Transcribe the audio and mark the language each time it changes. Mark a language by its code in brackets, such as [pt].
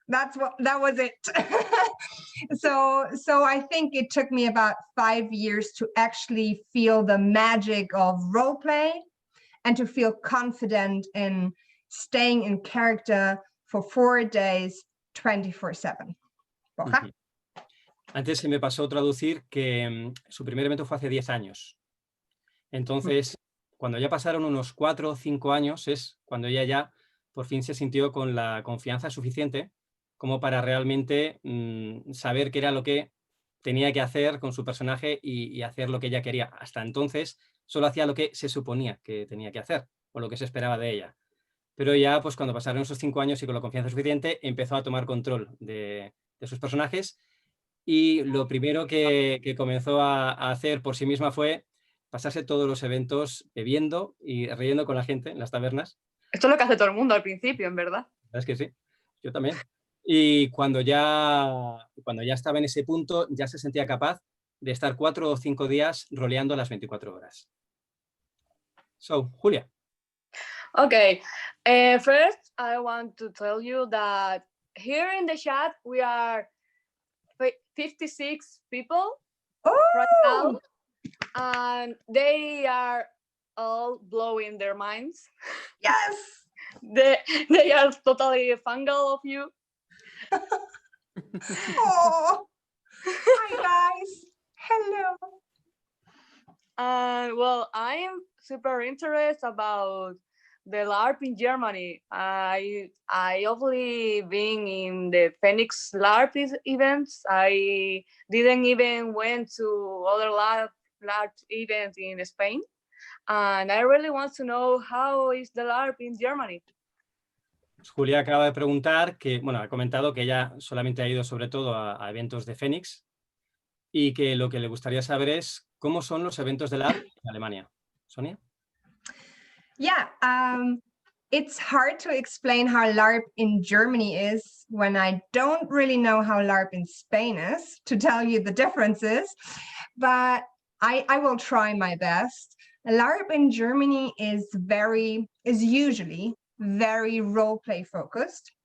[en] That was it. So I think it took me about 5 years to actually feel the magic of role play and to feel confident in staying in character for 4 days, 24/7. Borja? [es] Antes se me pasó traducir que su primer evento fue hace 10 años. Entonces, cuando ya pasaron unos 4 o 5 años, es cuando ella ya por fin se sintió con la confianza suficiente como para realmente saber qué era lo que tenía que hacer con su personaje y hacer lo que ella quería. Hasta entonces solo hacía lo que se suponía que tenía que hacer o lo que se esperaba de ella. Pero ya, pues cuando pasaron esos 5 años y con la confianza suficiente, empezó a tomar control de sus personajes, y lo primero que comenzó a hacer por sí misma fue pasarse todos los eventos bebiendo y riendo con la gente en las tabernas. Esto es lo que hace todo el mundo al principio, en verdad. Es que sí, yo también. Y cuando ya estaba en ese punto, ya se sentía capaz de estar 4 o 5 días roleando a las 24 horas. [en] So, Julia. Okay, first I want to tell you that here in the chat we are 56 people right now, and they are all blowing their minds. Yes. They are totally fangirl of you. Oh, hi guys. Hello. Well, I'm super interested about the Larp in Germany. I only been in the Phoenix Larp events. I didn't even went to other Larp events in Spain, and I really want to know how is the Larp in Germany. [es] Julia acaba de preguntar que, bueno, ha comentado que ella solamente ha ido sobre todo a eventos de Phoenix y que lo que le gustaría saber es cómo son los eventos de Larp en Alemania. Sonia. [en] Yeah, it's hard to explain how LARP in Germany is when I don't really know how LARP in Spain is, to tell you the differences, but I will try my best. LARP in Germany is usually very role play focused.